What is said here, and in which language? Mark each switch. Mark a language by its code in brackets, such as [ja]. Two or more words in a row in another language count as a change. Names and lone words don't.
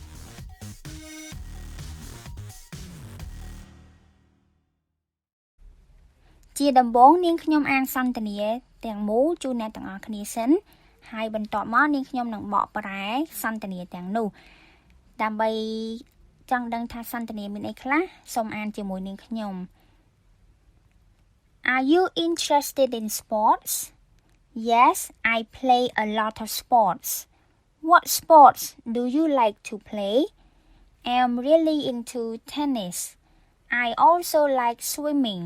[km] ជាដំបូងនាងខ្ញុំអានសន្ទនាទាំងមូលជូនអ្នកទាំងអស់គ្នាសិនហើយបន្ទាប់មកនាងខ្ញុំនឹងបកប្រែសន្ទនាទាំងនោះដើម្បីចង់ដឹងថាសន្ទនាមានអីខ្លះសូមអានជាមួយនាងខ្ញុំ [en] Are you interested in sports? Yes, I play a lot of sports. What sports do you like to play? I'm really into tennis. I also like swimming.